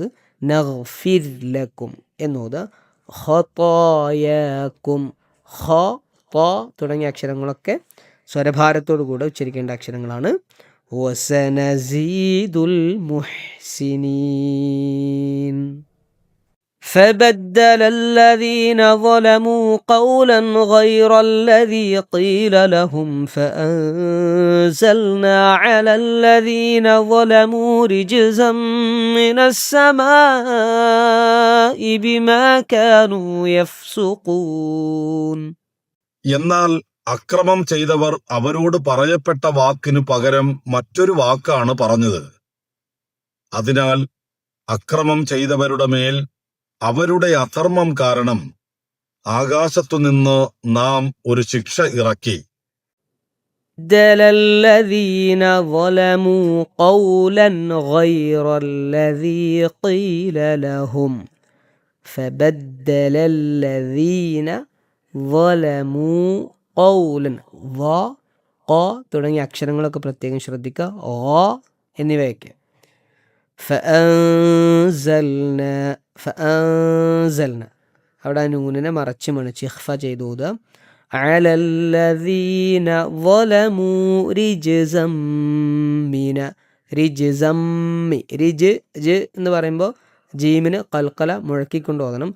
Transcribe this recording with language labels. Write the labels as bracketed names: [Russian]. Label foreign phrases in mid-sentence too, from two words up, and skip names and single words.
[Arabic] نغفر لكم [Malayalam] എന്നോതുക. ഖതായാക്കും, ഖ ത തുടങ്ങിയ അക്ഷരങ്ങളൊക്കെ സ്വരഭാരത്തോടു കൂടെ ഉച്ചരിക്കേണ്ട അക്ഷരങ്ങളാണ്. [Arabic] وسنزيد المحسنين. فبدل الذين ظلموا قولا غير الذي قيل لهم فأنزلنا على الذين ظلموا رجزا من السماء بما كانوا يفسقون. [Malayalam] എന്നാൽ അക്രമം ചെയ്തവർ അവരോട് പറയപ്പെട്ട വാക്കിനു പകരം മറ്റൊരു വാക്കാണ് പറഞ്ഞത്. അതിനാൽ അക്രമം ചെയ്തവരുടെ മേൽ അവരുടെ അധർമ്മം കാരണം ആകാശത്തുനിന്ന് നാം ഒരു ശിക്ഷ ഇറക്കി. [Arabic] فبدل الذين ظلموا قولا غير الذي قيل لهم. فبدل الذين ظلموا قولا, [Malayalam] ق തുടങ്ങിയ അക്ഷരങ്ങളൊക്കെ പ്രത്യേകം ശ്രദ്ധിക്കുക. എന്നിവയൊക്കെ. ഫഅൻസൽന, അവിടെ നൂനിനെ മറച്ച് മണിച്ച് ഇഖ്ഫ ചെയ്ത് ഓതുക. [Arabic] على الذين ظلموا رجزا من، رجزا م, [Malayalam] റിജ് എന്ന് പറയുമ്പോൾ ജീമിന് ഖൽഖല മുഴക്കിക്കൊണ്ട് ഓതണം.